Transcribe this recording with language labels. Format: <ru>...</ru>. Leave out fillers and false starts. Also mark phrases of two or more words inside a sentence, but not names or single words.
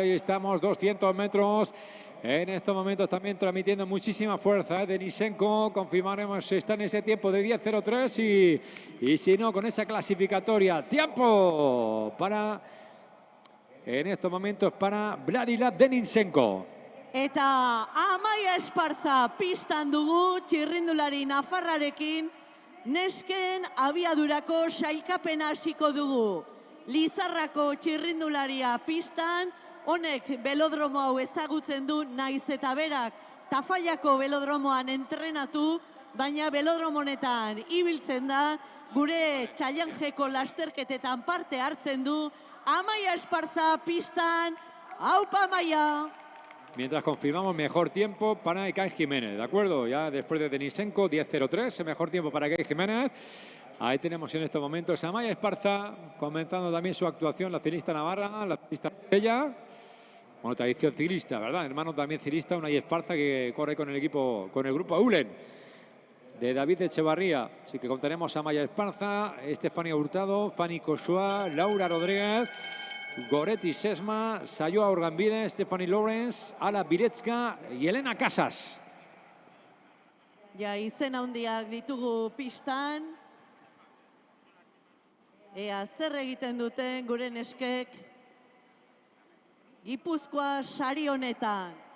<es>Ahí estamos, 200 metros. En estos momentos también transmitiendo muchísima fuerza. Denisenko, confirmaremos si está en ese tiempo de 10.03 y si no, con esa clasificatoria. Tiempo para, en estos momentos, para Bradislav Denisenko.</es> <eu>Eta Amaia Esparza pistan dugu, txirrindulari nafarrarekin, nesken abiadurako sailkapena hasiko dugu. Lizarrako txirrindularia pistan, honek belodromo hau ezagutzen du, naiz eta berak Tafallako belodromoan entrenatu, baina belodromo honetan ibiltzen da, gure txailanjeko lasterketetan parte hartzen du. Amaia Esparza pistan, aupa Amaia!</eu> <es>Mientras confirmamos mejor tiempo para Ekain Jiménez, ¿de acuerdo? Ya después de Denisenko, 10.03, el mejor tiempo para Ekain Jiménez. Ahí tenemos en estos momentos a Amaia Esparza, comenzando también su actuación, la ciclista navarra, la ciclista bella. Bueno, tradición ciclista, ¿verdad? Hermano también ciclista, una Esparza que corre con el equipo, con el grupo Eulen de David Echevarría. Así que contaremos a Amaia Esparza, Estefania Hurtado, Fanny Kosoa, Laura Rodríguez, Goretti Sesma, Sayoa Urganbide, Stephanie Lawrence, Ala Biretzka y Elena Casas.</es> <eu>Ja, izen handiak ditugu pistan. Ea zer egiten duten gure neskek Gipuzkoa sari honetan.</eu>